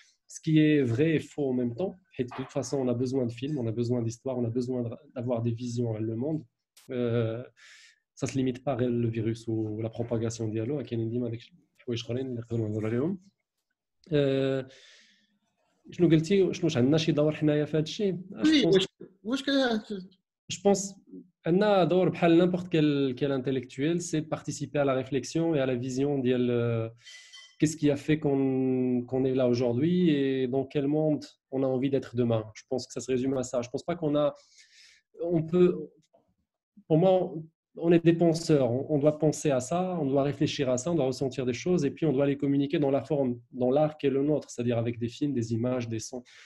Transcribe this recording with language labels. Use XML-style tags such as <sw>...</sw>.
<fr>Ce qui est vrai et faux en même temps. Et de toute façon, on a besoin de films, on a besoin d'histoires, on a besoin d'avoir des visions à le monde. Ça ne se limite pas le virus ou la propagation</fr> <ar>ديالو. كاينين ديما داك الحوايج اخرين اللي نقدروا نهضروا عليهم. شنو قلتي شنو عندنا شي دور حنايا في هذا الشيء؟ واش</ar> <fr>Je pense</fr> <ar>عندنا</ar> <fr>دور بحال n'importe quel intellectuel, c'est de participer à la réflexion et à la vision</fr> <ar>ديال</ar> <fr>qu'est-ce qui a fait qu'on est là aujourd'hui et dans quel monde on a envie d'être demain. Je pense que ça se résume à ça. Je pense pas on peut, pour moi, on est des penseurs, on doit penser à ça, on doit réfléchir à ça, on doit ressentir des choses et puis on doit les communiquer dans la forme, dans l'art qui est le nôtre, c'est-à-dire avec des films, des images, des sons.</fr>